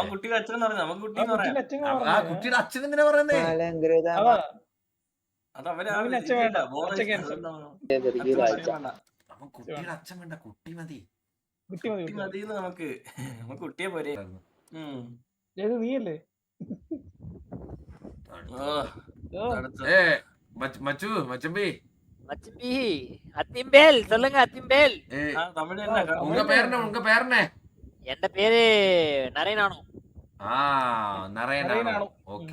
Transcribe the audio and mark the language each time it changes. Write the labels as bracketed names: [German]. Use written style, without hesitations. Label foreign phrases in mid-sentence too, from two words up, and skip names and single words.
[Malayalam] കുട്ടിയുടെ അച്ഛൻ പറഞ്ഞു, നമുക്ക് കുട്ടി എന്ന് പറയാം. ആ കുട്ടിയുടെ അച്ഛൻ എന്തിനാ പറയുന്നേ? അത് അവര് കുട്ടിയുടെ അച്ഛൻ വേണ്ട, കുട്ടി മതി. കുട്ടി മതി നമുക്ക് കുട്ടിയെ പോരെ. നീയല്ലേ [Tamil] மச்சு மச்சம்பி மச்சம்பி அத்திம்பேல் சொல்லுங்க அத்திம்பேல். தமிழ் என்ன? உங்க பேர் என்ன? என் பேரு நரேனானு. நரேனானு. ஓகே.